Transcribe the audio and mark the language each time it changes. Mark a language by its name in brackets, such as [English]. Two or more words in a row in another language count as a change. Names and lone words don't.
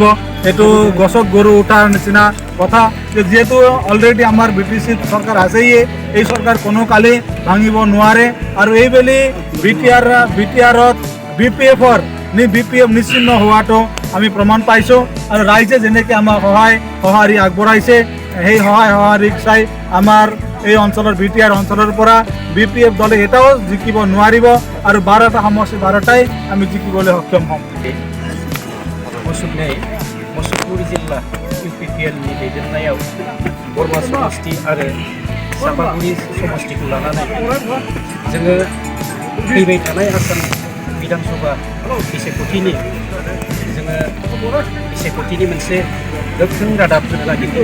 [Assamese] এইটো গছত গৰু উঠাৰ নিচিনা কথা, যিহেতু অলৰেডি আমাৰ BTCত চৰকাৰ আছেই, এই চৰকাৰ কোনো কালি ভাঙিব নোৱাৰে আৰু এইবেলি BTRত BPF নিশ্চিন্ন হোৱাটো আমি প্ৰমাণ পাইছোঁ আৰু ৰাইজে যেনেকৈ আমাক সঁহাৰি আগবঢ়াইছে, সেই সঁহাৰিক চাই আমাৰ এই অঞ্চলৰ BTR অঞ্চলৰ পৰা BPF দলে এটাও জিকিব নোৱাৰিব আৰু 12টা সমষ্টি 12টাই আমি জিকিবলৈ সক্ষম হ'ম। [Bodo] मुसलपुर जिल्ला UPPNनि दैदेननायाव बोरमा समष्टि आरो सापागुरि समष्टिखौ लानानै जोङो फैबाय थानाय आसाम बिधानसभा बिसायख'थिनि मोनसे गोख्रों रादाब होनो नागिरदों